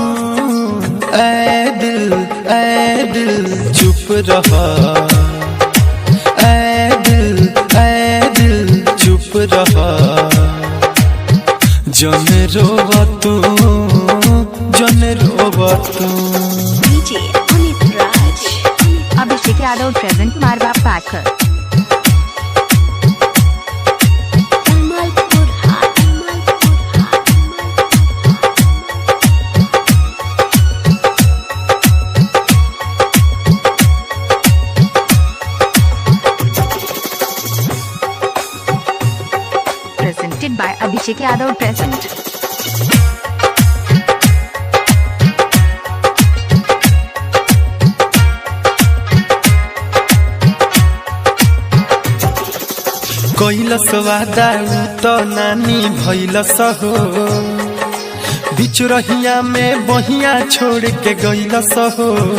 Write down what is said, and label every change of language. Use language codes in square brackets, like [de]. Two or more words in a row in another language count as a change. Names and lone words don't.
[bho] ऐ दिल चुप रहा, ऐ दिल चुप रहा। जन रोवा तू, जन रोवा तू। [en] DJ Amit Raj. Abhishek Yadav present. Marwa Packer. Kamalpur Haat. Presented by Abhishek Yadav present. [bho] कैलस वादा तो नानी भैलस हो। बीच रहिया में बहिया छोड़ के गैलस हो।